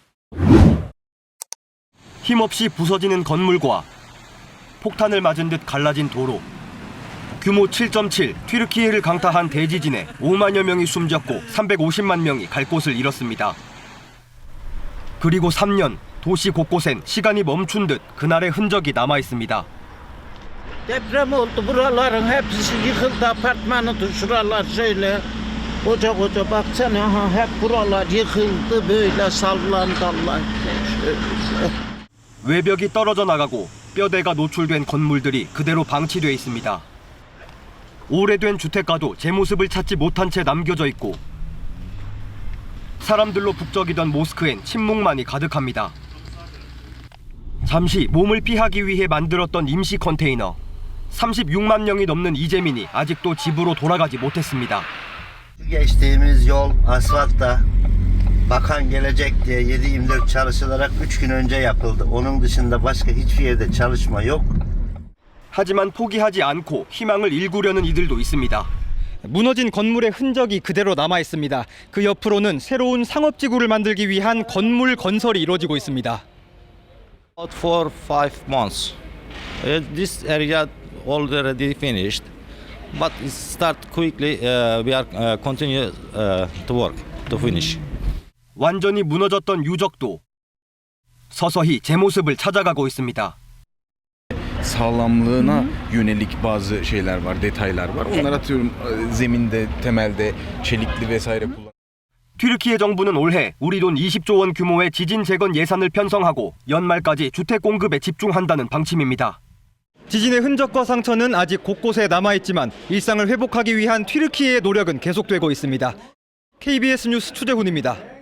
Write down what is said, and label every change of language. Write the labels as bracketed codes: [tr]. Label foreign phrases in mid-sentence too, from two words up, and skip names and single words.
[ko] 힘없이 부서지는 건물과 폭탄을 맞은 듯 갈라진 도로. 규모 7.7 튀르키예를 강타한 대지진에 5만여 명이 숨졌고 350만 명이 갈 곳을 잃었습니다. 그리고 3년, 도시 곳곳엔 시간이 멈춘 듯 그날의 흔적이 남아 있습니다. [tr] Deprem oldu. Buraların hepsi yıkıldı. Apartmanı şuralar şöyle. Koca koca baksana ha, hep buralar yıkıldı. Böyle sallandı Allah. Şöyle. [ko] 외벽이 떨어져 나가고 뼈대가 노출된 건물들이 그대로 방치돼 있습니다. 오래된 주택가도 제 모습을 찾지 못한 채 남겨져 있고 사람들로 북적이던 모스크엔 침묵만이 가득합니다. 잠시 몸을 피하기 위해 만들었던 임시 컨테이너. 36만 명이 넘는 이재민이 아직도 집으로 돌아가지 못했습니다. [tr] Geçtiğimiz yol asfaltta bakan gelecek diye 7/24 çalışılarak 3 gün önce yapıldı. Onun dışında başka hiçbir yerde çalışma yok. [ko] 하지만 포기하지 않고 희망을 일구려는 이들도 있습니다. 무너진 건물의 흔적이 그대로 남아 있습니다. 그 옆으로는 새로운 상업지구를 만들기 위한 건물 건설이 이루어지고 있습니다. [en] About 4-5 months. This area already finished, but it start quickly. We are continue to work to finish. [ko] 완전히 무너졌던 유적도 서서히 제 모습을 찾아가고 있습니다. [tr] Sağlamlığına yönelik bazı şeyler var, detaylar var. Onlar atıyorum zeminde, temelde çelikli vesaire kullan. [ko] 튀르키예 정부는 올해 우리 돈 20조 원 규모의 지진 재건 예산을 편성하고 연말까지 주택 공급에 집중한다는 방침입니다. 지진의 흔적과 상처는 아직 곳곳에 남아있지만 일상을 회복하기 위한 튀르키예의 노력은 계속되고 있습니다. KBS 뉴스 추재훈입니다.